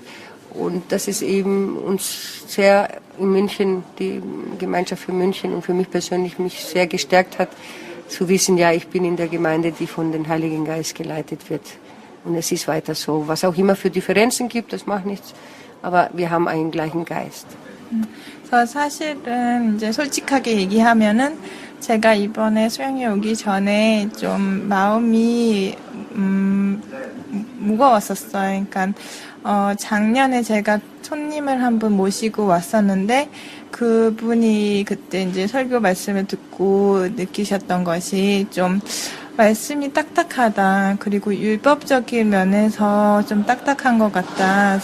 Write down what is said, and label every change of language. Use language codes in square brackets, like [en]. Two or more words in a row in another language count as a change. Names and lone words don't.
[de] Und dass es eben uns sehr in München, die Gemeinschaft für München und für mich persönlich mich sehr gestärkt hat, zu wissen, ja, ich bin in der Gemeinde, die von dem Heiligen Geist geleitet wird. Und es ist weiter so. Was auch immer für Differenzen gibt, das macht nichts. Aber wir haben einen gleichen Geist. [ko] 그래서 사실은 이제 솔직하게 얘기하면은 제가 이번에 수양회 오기 전에 좀 마음이 무거웠었어요. 그러니까 작년에 제가 손님을 한 분 모시고 왔었는데, 그분이 그때 이제 설교 말씀을 듣고 느끼셨던 것이 좀 말씀이 딱딱하다, 그리고 율법적인 면에서 좀 딱딱한 것 같다.